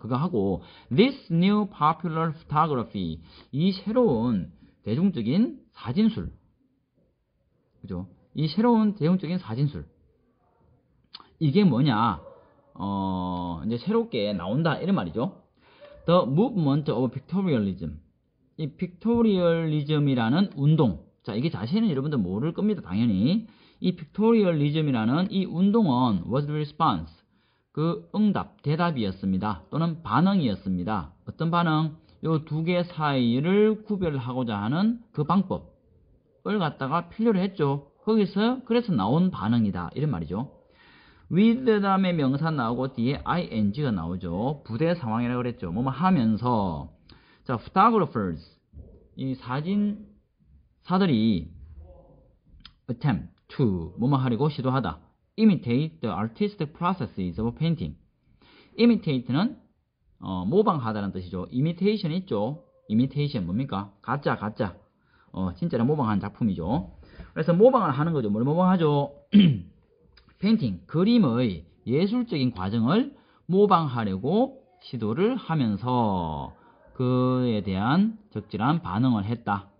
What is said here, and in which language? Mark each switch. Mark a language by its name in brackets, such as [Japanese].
[Korean] 그거 하고 this new popular photography, 이 새로운 대중적인 사진술, 그죠? 이 새로운 대중적인 사진술, 이게 뭐냐? 이제 새롭게 나온다 이런 말이죠. [English] The movement of pictorialism, 이 픽토리얼리즘이라는 운동. [Korean] 자, 이게 자세히는 여러분들 모를 겁니다. 당연히. 이 픽토리얼리즘이라는 이 운동은 was the response, 그 응답, 대답이었습니다. 또는 반응이었습니다. 어떤 반응? 요 두 개 사이를 구별하고자 하는 그 방법을 갖다가 필요로 했죠. 거기서 그래서 나온 반응이다 이런 말이죠. with 다음에 명사 나오고 뒤에 ing가 나오죠. 부대 상황이라고 그랬죠. 뭐뭐 하면서. 자, photographers, 이 사진사들이 attempt to 뭐뭐 하려고 시도하다. [English] imitate the artistic processes of painting. [Korean] imitate는 모방하다는 뜻이죠. imitation 있죠. imitation 뭡니까? 가짜. 진짜로 모방한 작품이죠. 그래서 모방을 하는 거죠. 뭘 모방하죠? 페인팅, 그림의 예술적인 과정을 모방하려고 시도를 하면서 그에 대한 적절한 반응을 했다.